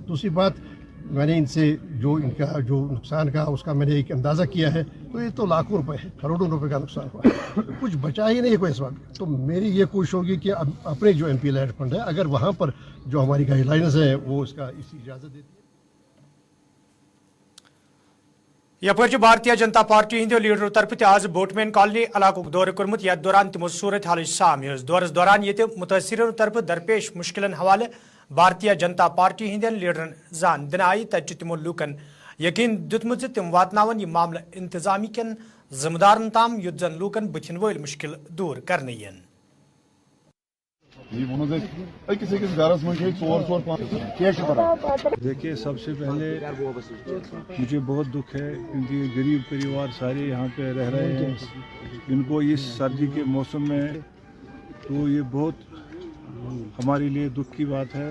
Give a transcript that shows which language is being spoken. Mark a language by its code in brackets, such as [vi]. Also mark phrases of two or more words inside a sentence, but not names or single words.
[hi] दूसरी बात मैंने इनसे जो इनका जो नुकसान का उसका मैंने एक अंदाज़ा किया है तो ये तो लाखों रुपए है, करोड़ों रुपए का नुकसान हुआ है, कुछ बचा ही नहीं कोई इस वक्त। तो मेरी ये कोशिश होगी कि अपने जो MP [en] land fund [hi] है अगर वहाँ पर जो हमारी गाइडलाइंस है वो इसका इसी इजाज़त देती है। [ks] यपर भारतीय जनता पार्टी हंदो लीडर तरफ आज बोटमैन कॉलोनी इलाक दौर कोर्मुत यथ दौरान तमो सूरत हाल साम हेज दौरस दौरान ये मुतासरीन तरफ दरपेश मुश्किलन हवाले भारतीय जनता पार्टी हंदन लीडरन जान दिन आई तत तमो लूकन यकीन दितमुत तम वातनावन यह मामला इंतजामी कन जिम्मेदारन ताम युत जन लूकन बुथिन वल मुश्किल दूर करने यन। [hi] देखिए सबसे पहले मुझे बहुत दुख है क्योंकि गरीब परिवार सारे यहाँ पे रह रहे हैं, इनको इस सर्दी के मौसम में तो ये बहुत हमारे लिए दुख की बात है।